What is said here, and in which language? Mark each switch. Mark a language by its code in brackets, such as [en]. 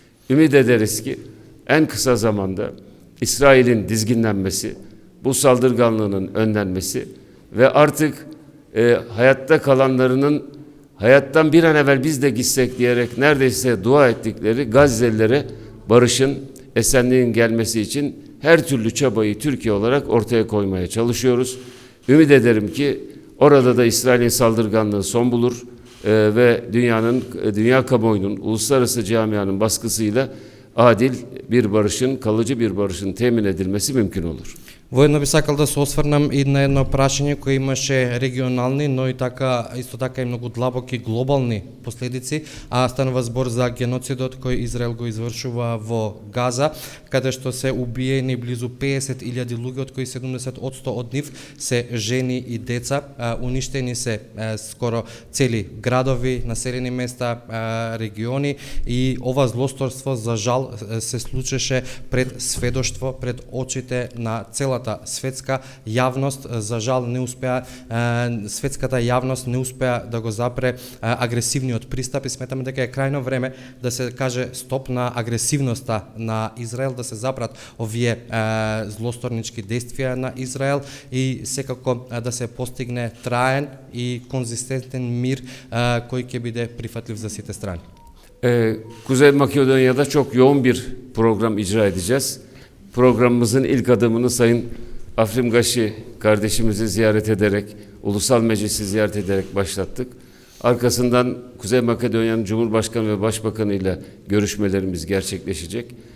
[tr] Ümit ederiz ki en kısa zamanda İsrail'in dizginlenmesi, bu saldırganlığının önlenmesi ve artık hayatta kalanlarının hayattan bir an evvel biz de gitsek diyerek neredeyse dua ettikleri Gazze'lilere barışın, esenliğin gelmesi için her türlü çabayı Türkiye olarak ortaya koymaya çalışıyoruz. Ümit ederim ki orada da İsrail'in saldırganlığı son bulur ve dünya kamuoyunun, uluslararası camianın baskısıyla adil bir barışın, kalıcı bir barışın temin edilmesi mümkün olur. [mk] Воедно би сакал да се осврнам и на едно прашање кое имаше регионални, но и исто така и многу длабоки глобални последици, а станува збор за геноцидот кој Израел го извршува во Газа, каде што се убиени близу 50.000 луѓе, од кои 70% од нив се жени и деца, уништени се скоро цели градови, населени места, региони, и ова злосторство за жал се случеше пред сведоштво, пред очите на целата светска јавност. За жал не успеа, светската јавност не успеа да го запре агресивниот пристап, и сметаме дека е крајно време да се каже стоп на агресивноста на Израел, да се запрат овие злосторнички действија на Израел и секако да се постигне траен и конзистентен мир кој ќе биде прифатлив за сите страни. [tr] Kuzey Makedonya'da çok yoğun bir program icra edeceğiz. Programımızın ilk adımını Sayın Afrim Gashi kardeşimizi ziyaret ederek, Ulusal Meclisi ziyaret ederek başlattık. Arkasından Kuzey Makedonya'nın Cumhurbaşkanı ve Başbakanı ile görüşmelerimiz gerçekleşecek.